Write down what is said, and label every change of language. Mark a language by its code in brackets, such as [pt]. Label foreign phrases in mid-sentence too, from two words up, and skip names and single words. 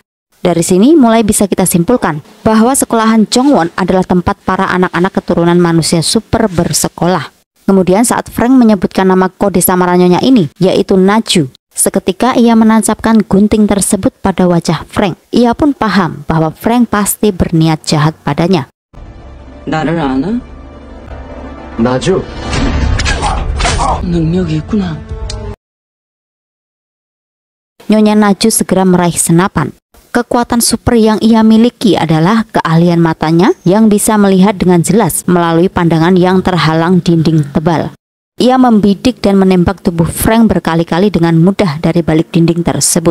[id] Dari sini mulai bisa kita simpulkan bahwa sekolahan Jongwon adalah tempat para anak-anak keturunan manusia super bersekolah. Kemudian saat Frank menyebutkan nama kode samaran nyonya ini, yaitu Naju, seketika ia menancapkan gunting tersebut pada wajah Frank. Ia pun paham bahwa Frank pasti berniat jahat padanya. [ko] 나를 아나? 나죠? 능력이 있구나. [id] Nyonya Naju segera meraih senapan. Kekuatan super yang ia miliki adalah keahlian matanya yang bisa melihat dengan jelas melalui pandangan yang terhalang dinding tebal. Ia membidik dan menembak tubuh Frank berkali-kali dengan mudah dari balik dinding tersebut.